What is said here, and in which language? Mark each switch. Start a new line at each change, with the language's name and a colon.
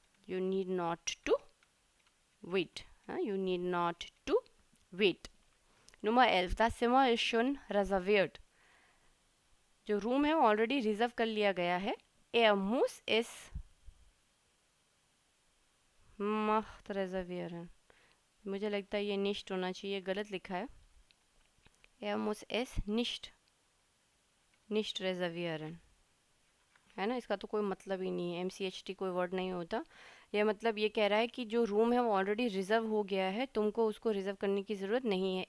English: You need not to wait. You need not to wait.
German: Nummer 11. Das Zimmer ist schon reserviert.
Hindi: जो room है वो already reserve कर लिया गया है.
German: Er muss es macht reservieren.
Hindi: मुझे लगता है ये nicht होना चाहिए, गलत लिखा है.
German: Er muss es nicht reservieren.
Hindi: है ना, इसका तो कोई मतलब ही नहीं है, MCHT कोई वर्ड नहीं होता. यह मतलब ये कह रहा है कि जो रूम है वो ऑलरेडी रिजर्व हो गया है, तुमको उसको रिजर्व करने की ज़रूरत नहीं है.